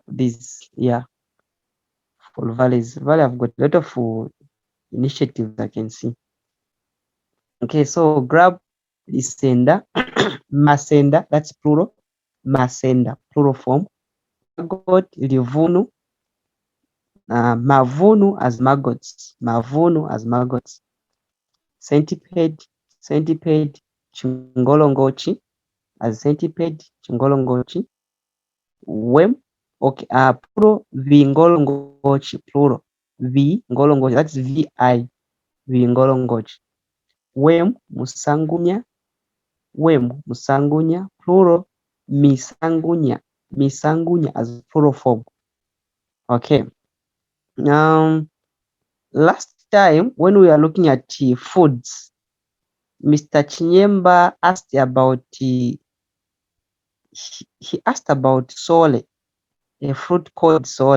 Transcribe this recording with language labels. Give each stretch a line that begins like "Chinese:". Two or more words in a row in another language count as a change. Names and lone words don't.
English: This for valleys. Valley I've got a lot of initiatives I can see. Okay, so grab the sender, masenda, that's plural, masenda, plural form. Got livunu, mavunu as maggots, centipede, chingolongochi as centipede, chingolongochi, wem, okay, plural, vingolongochi, plural, vingolongochi, that's vi, vingolongochi, wem, musangunya, plural, misangunya as plural form. Okay. Last time when we are looking at foods, Mr. Chinyemba asked about he asked about sole, a fruit called sole.